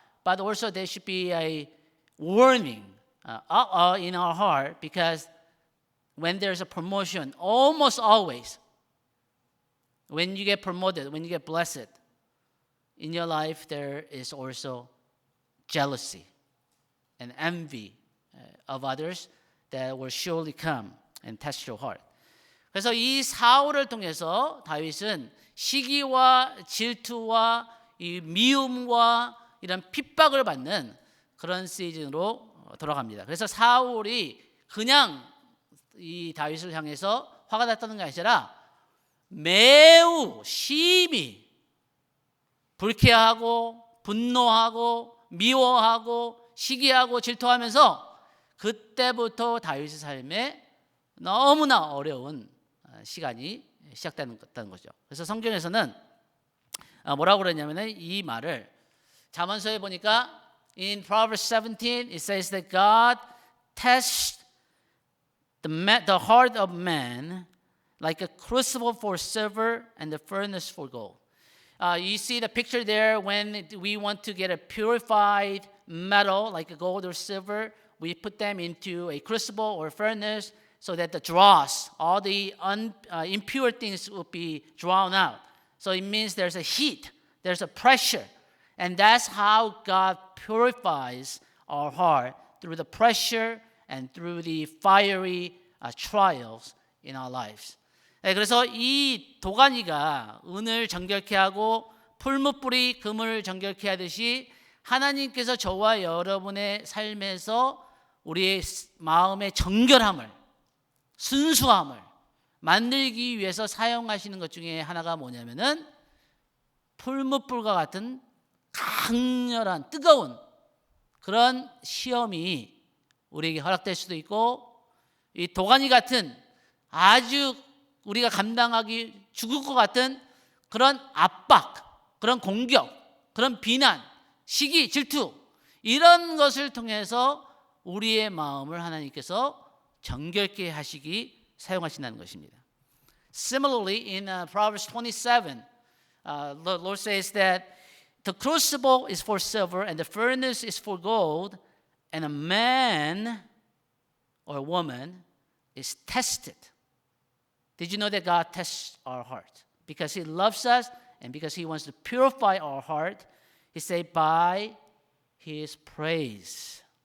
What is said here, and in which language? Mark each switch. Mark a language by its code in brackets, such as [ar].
[en] But also there should be a warning in our heart, because when there's a promotion, almost always, when you get promoted, when you get blessed, in your life there is also jealousy and envy of others that will surely come and test your heart. [ko] 그래서 이 사울을 통해서 다윗은 시기와 질투와 이 미움과 이런 핍박을 받는 그런 시즌으로 돌아갑니다. 그래서 사울이 그냥 이 다윗을 향해서 화가 났다는 게 아니라 매우 심히 불쾌하고 분노하고 미워하고 시기하고 질투하면서 그때부터 다윗의 삶에 너무나 어려운 시간이 시작되는 거죠. 그래서 성경에서는 뭐라고 그러냐면은 이 말을 잠언서에 보니까 [en] in Proverbs 17 it says that God tests the heart of man like a crucible for silver and the furnace for gold. You see the picture there when we want to get a purified metal like gold or silver, we put them into a crucible or furnace so that the dross, all the impure things will be drawn out. So it means there's a heat, there's a pressure. And that's how God purifies our heart, through the pressure and through the fiery trials in our lives. [ko] 네, 그래서 이 도가니가 은을 정결케 하고 풀무불이 금을 정결케 하듯이 하나님께서 저와 여러분의 삶에서 우리의 마음의 정결함을, 순수함을 만들기 위해서 사용하시는 것 중에 하나가 뭐냐면은 풀무불과 같은 강렬한 뜨거운 그런 시험이 우리에게 허락될 수도 있고, 이 도가니 같은 아주 우리가 감당하기 죽을 것 같은 그런 압박, 그런 공격, 그런 비난, 시기, 질투 이런 것을 통해서 우리의 마음을 하나님께서 정결케 하시기 사용하신다는 것입니다. [en] Similarly, in Proverbs 27, the Lord says that the crucible is for silver and the furnace is for gold, and a man or a woman is tested. Did you know that God tests our heart? Because He loves us and because He wants to purify our heart, He said, by His praise.